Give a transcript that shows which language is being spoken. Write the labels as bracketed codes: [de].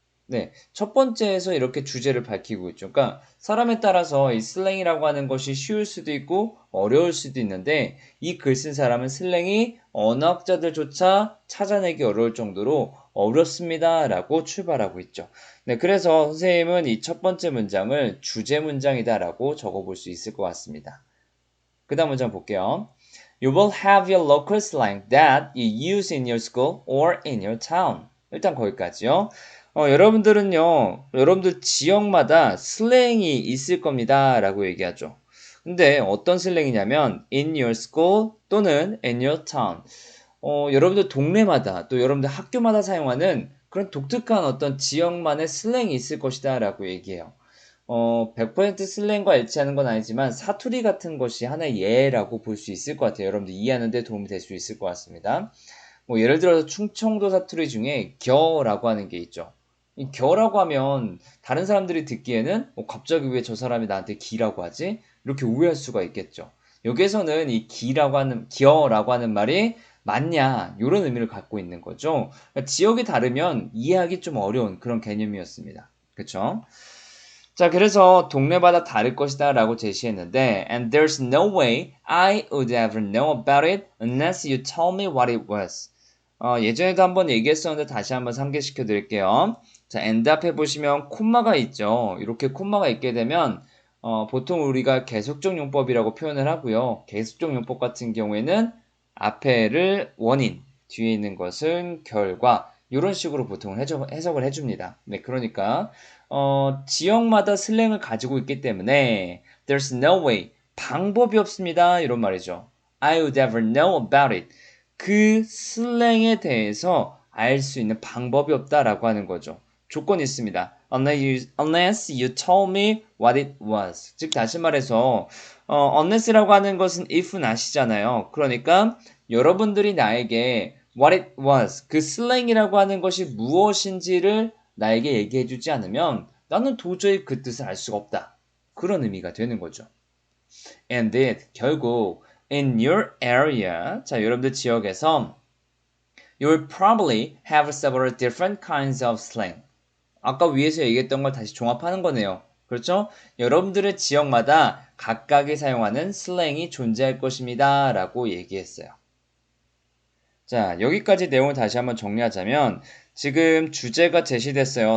[ko] 네, 첫 번째에서 이렇게 주제를 밝히고 있죠. 그러니까 사람에 따라서 이 슬랭이라고 하는 것이 쉬울 수도 있고 어려울 수도 있는데 이 글 쓴 사람은 슬랭이 언어학자들조차 찾아내기 어려울 정도로 어렵습니다라고 출발하고 있죠. 네, 그래서 선생님은 이 첫 번째 문장을 주제 문장이다라고 적어볼 수 있을 것 같습니다. 그 다음 문장 볼게요. [en] You will have your local slang that you use in your school or in your town. [ko] 일단 거기까지요. 여러분들 지역마다 슬랭이 있을 겁니다. 라고 얘기하죠. 근데 어떤 슬랭이냐면, [en] in your school 또는 in your town. [ko] 여러분들 동네마다 또 여러분들 학교마다 사용하는 그런 독특한 어떤 지역만의 슬랭이 있을 것이다. 라고 얘기해요. 100% 슬랭과 일치하는 건 아니지만 사투리 같은 것이 하나의 예라고 볼 수 있을 것 같아요. 여러분들 이해하는 데 도움이 될 수 있을 것 같습니다. 뭐 예를 들어서 충청도 사투리 중에 겨라고 하는 게 있죠. 이 겨라고 하면 다른 사람들이 듣기에는 갑자기 왜 저 사람이 나한테 기라고 하지? 이렇게 오해할 수가 있겠죠. 여기에서는 이 겨라고 하는 말이 맞냐 이런 의미를 갖고 있는 거죠. 그러니까 지역이 다르면 이해하기 좀 어려운 그런 개념이었습니다. 그렇죠? 자, 그래서 동네마다 다를 것이다 라고 제시했는데 [en] and there's no way I would ever know about it unless you tell me what it was. [ko] 예전에도 한번 얘기했었는데 다시 한번 상기시켜 드릴게요. 자, end 앞에 보시면 콤마가 있죠. 이렇게 콤마가 있게 되면 보통 우리가 계속적 용법이라고 표현을 하고요. 계속적 용법 같은 경우에는 앞에를 원인, 뒤에 있는 것은 결과 이런 식으로 보통 해석을 해줍니다. 네, 그러니까 지역마다 슬랭을 가지고 있기 때문에 [en] there's no way, [ko] 방법이 없습니다. 이런 말이죠. [en] I would ever know about it. [ko] 그 슬랭에 대해서 알 수 있는 방법이 없다라고 하는 거죠. 조건이 있습니다. [en] Unless you told me what it was. [ko] 즉 다시 말해서 unless라고 하는 것은 if not이잖아요. 그러니까 여러분들이 나에게 [en] what it was, [ko] 그 슬랭이라고 하는 것이 무엇인지를 나에게 얘기해 주지 않으면 나는 도저히 그 뜻을 알 수가 없다. 그런 의미가 되는 거죠. [en] And it, [ko] 결국 [en] in your area, [ko] 자 여러분들 지역에서 [en] you'll probably have several different kinds of slang. [ko] 아까 위에서 얘기했던 걸 다시 종합하는 거네요. 그렇죠? 여러분들의 지역마다 각각이 사용하는 슬랭이 존재할 것입니다. 라고 얘기했어요. 자, 여기까지 내용을 다시 한번 정리하자면 지금 주제가 제시됐어요.